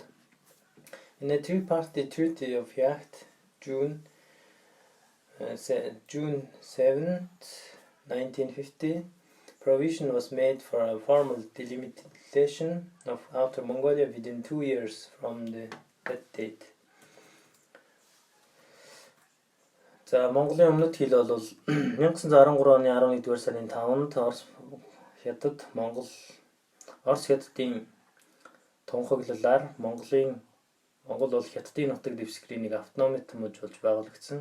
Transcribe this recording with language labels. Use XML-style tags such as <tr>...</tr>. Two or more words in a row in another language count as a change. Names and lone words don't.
<en>In a three-party Treaty of Yacht, June 7, 1950, provision was made for a formal delimitation of Outer Mongolia within 2 years from that date.</en> <mn>За Монголын өмнөд хил бол 1913 оны 11-р сарын 5-нд Орос хятадын тунхаглалаар Монгол бол хятадын нутаг дэвсгэрийн нэг автономит мужи болж байгуулагдсан.</mn>